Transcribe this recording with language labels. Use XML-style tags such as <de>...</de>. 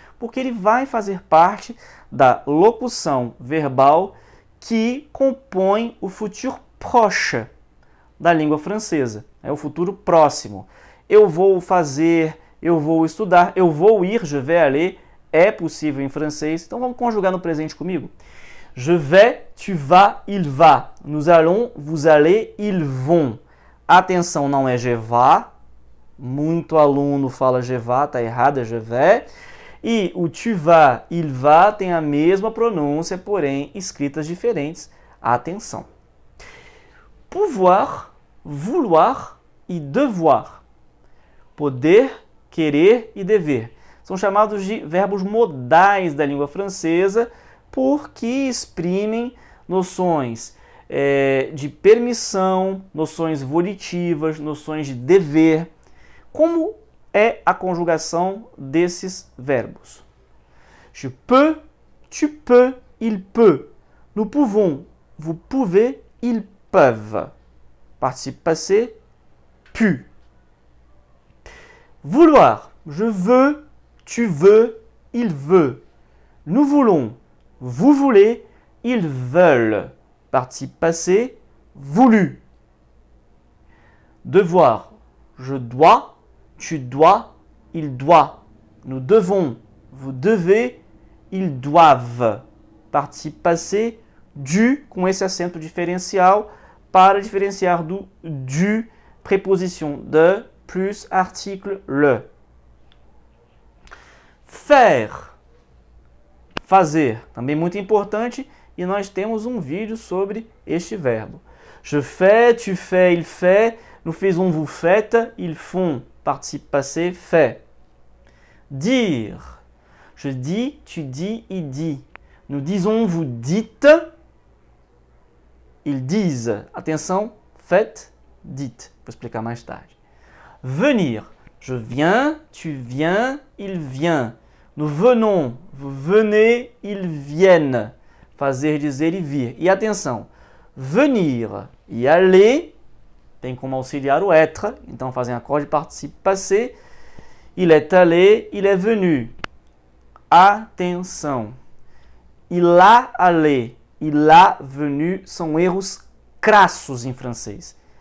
<pt>Porque ele vai fazer parte da locução verbal que compõe o futur proche da língua francesa. É o futuro próximo. Eu vou fazer, eu vou estudar, eu vou ir,</pt> <fr>je vais aller,</fr> <pt>é possível em francês. Então vamos conjugar no presente comigo.</pt> <fr>Je vais, tu vas, il va. Nous allons, vous allez, ils vont.</fr> <pt>Atenção, não é</pt> <fr>je vais.</fr> <pt>Muito aluno fala je vais, está errado, é je vais. E o tu vas, il va tem a mesma pronúncia, porém escritas diferentes. Atenção.</pt> <fr>Pouvoir, vouloir e devoir.</fr> <pt>Poder, querer e dever. São chamados de verbos modais da língua francesa porque exprimem noções de permissão, noções volitivas, noções de dever. Como é a conjugação desses verbos?</pt> <fr>Je peux, tu peux, il peut. Nous pouvons, vous pouvez, ils peuvent. Participe passé, pu. Vouloir, je veux, tu veux, il veut. Nous voulons, vous voulez, ils veulent. Participe passé, voulu. Devoir, je dois, tu dois, il doit. Nous devons, vous devez, ils doivent.</fr> <pt>Participe passé, dû, com esse acento diferencial, para diferenciar do du,</pt> <fr>préposition de, plus article le.</fr> <pt>Faire, fazer, também muito importante, e nós temos um vídeo sobre este verbo.</pt> <fr>Je fais, tu fais, il fait, nous faisons, vous faites, ils font, participe passé, fait. Dire. Je dis, tu dis, il dit. Nous disons, vous dites, ils disent.</fr> <pt>Atenção, faites, dites. Vou explicar mais tarde.</pt> <fr>Venir. Je viens, tu viens, il vient. Nous venons, vous venez, ils viennent.</fr> <pt>Fazer, dizer e vir. E atenção, venir e aller tem como auxiliar o être, então fazem acorde participe passé.</pt> <fr>Il est allé, il est venu. Atenção, il a allé, il a venu</fr> <pt>são erros crassos em francês.</pt>